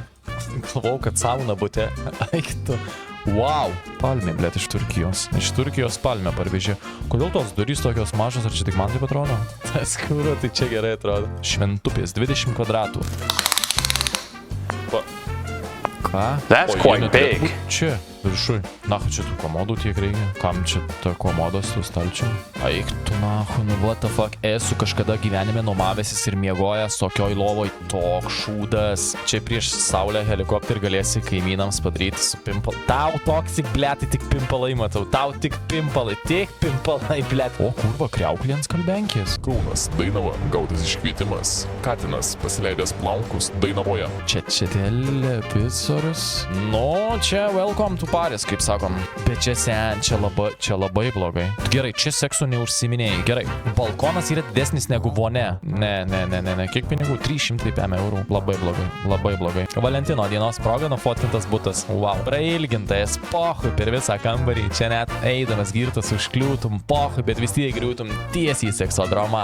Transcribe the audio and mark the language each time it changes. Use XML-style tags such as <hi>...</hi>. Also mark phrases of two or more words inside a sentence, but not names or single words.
<lt>Galvau, kad sauna bute. Eik tu. Wow, palmė, blėt, iš Turkijos. Iš Turkijos palmė parvežė. Kodėl tos durys tokios mažos, ar čia tik man taip atrodo? Tas kūro, tai čia gerai atrodo. Šventupės, 20 kvadratų. Ką?</lt> <en>That's quite big.</en> <lt>Čia, viršui. Nahu, čia tų komodų tiek reikia. Kam čia ta komodos tų stalčių? Eik tu, nahu, nu</lt> <en>what the fuck.</en> <lt>Esu kažkada gyvenime nuomavęsis ir miegojęs tokioj lovoj. Toks šūdas. Čia prieš saulę helikopterį galėsi kaimynams padaryti su pimpalai. Tau toksik, blėt, tik pimpalai matau. Tau tik pimpalai, blėt. O kurva, kriauklė ant skalbenkės. Kaunas, Dainava, gautas iškvietimas. Katinas, pasileidęs plaukus Dainavoje. Čia televizorius. Nu, čia</lt> <en>welcome to Paris,</en> <lt>kaip sakom. Bet čia sen, čia labai blogai. Gerai, čia seksu neužsiminėjai. Gerai, balkonas yra didesnis negu vonė. Ne. Kiek pinigų? 300 eurų. Labai blogai. Valentino dienos proga nufotkintas butas. Wow. Prailgintas, pohui per visą kambarį. Čia net eidamas girtas užkliūtum, pohui, bet vis tiek griūtum tiesiai į seksodromą.</lt>